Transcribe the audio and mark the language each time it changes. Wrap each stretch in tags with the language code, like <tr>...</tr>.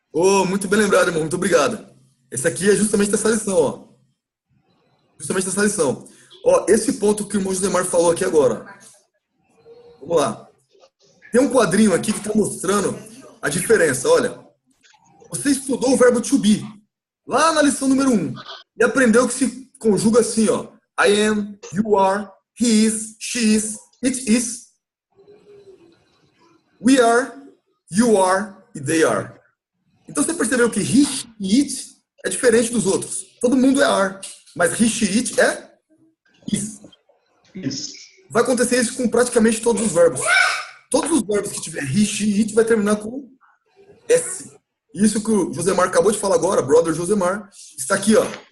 <pt>Oh, muito bem lembrado, irmão. Muito obrigado. Esse aqui é justamente dessa lição, ó. Justamente dessa lição. Ó, esse ponto que o irmão Josemar falou aqui agora. Vamos lá. Tem um quadrinho aqui que está mostrando a diferença. Olha, você estudou o verbo to be lá na lição número 1 e aprendeu que se conjuga assim, ó.</pt> <en>I am, you are, he is, she is, it is, we are, you are e they are.</en> <pt>Então você percebeu que he, she, it é diferente dos outros. Todo mundo é are, mas he, she, it é is. Isso. Vai acontecer isso com praticamente todos os verbos. Todos os verbos que tiver he, she, it vai terminar com S. Isso que o Josemar acabou de falar agora, brother Josemar, está aqui, ó.</pt>